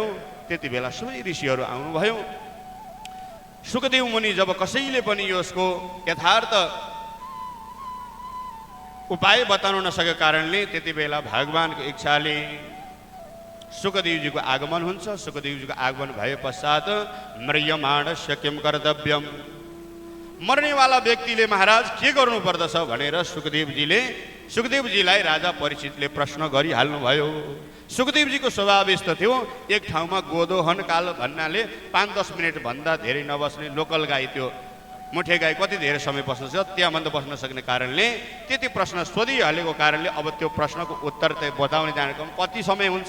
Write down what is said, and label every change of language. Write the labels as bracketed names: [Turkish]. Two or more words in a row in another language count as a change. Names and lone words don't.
[Nepali] त्यति बेला सबै ऋषिहरू आउनुभयो। सुखदेव मुनि जब कसैले पनि यसको यथार्थ उपाय बताउन नसकेको कारणले त्यति बेला भगवानको इच्छाले सुखदेवजीको आगमन हुन्छ। सुखदेवजीको आगमन भए पश्चात [Sanskrit] म्रियमाणस्य किं कर्तव्यम, [Nepali] मर्नेवाला व्यक्तिले महाराज के गर्नु पर्दछ भनेर सुखदेवजीलाई राजा परीक्षितले प्रश्न गरिहाल्नुभयो। सुखदेवजीको स्वभाव यस्तो थियो, एक ठाउँमा गोदोहन काल भन्नाले 5-10 मिनट भन्दा धेरै नबस्ने लोकल गाई, त्यो मुठे गाई कति धेरै समय बस्न सक्छ, त्यहाँभन्दा बस्न सक्ने कारणले त्यति प्रश्न सोधिहालेको कारणले अब त्यो प्रश्नको उत्तर चाहिँ बताउने जानेको कति समय हुन्छ।